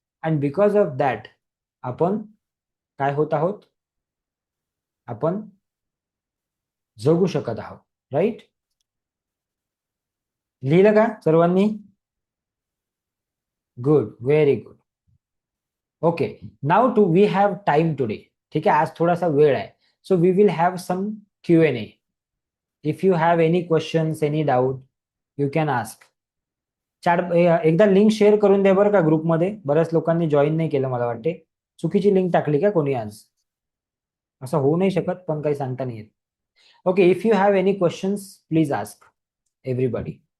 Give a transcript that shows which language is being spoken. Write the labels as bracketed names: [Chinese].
[English] and because of that [Marathi] आपण काय होत आहोत, आपण जगू शकत आहोत. [English] Right. [Marathi] लिहिलं का सर्वांनी? [English] Good, very good. Okay, now too we have time today. [Marathi] ठीक आहे, आज थोडासा वेळ आहे. [English] So we will have some Q&A. If you have any questions, any doubt, you can ask. [Marathi] एकदा लिंक शेअर करून द्या बरं का ग्रुपमध्ये. बऱ्याच लोकांनी जॉईन नाही केलं मला वाटते. चुकीची लिंक टाकली का कोणी आज? असं होऊ नाही शकत, पण काही सांगता नाही येत. [English] Okay, if you have any questions please ask everybody.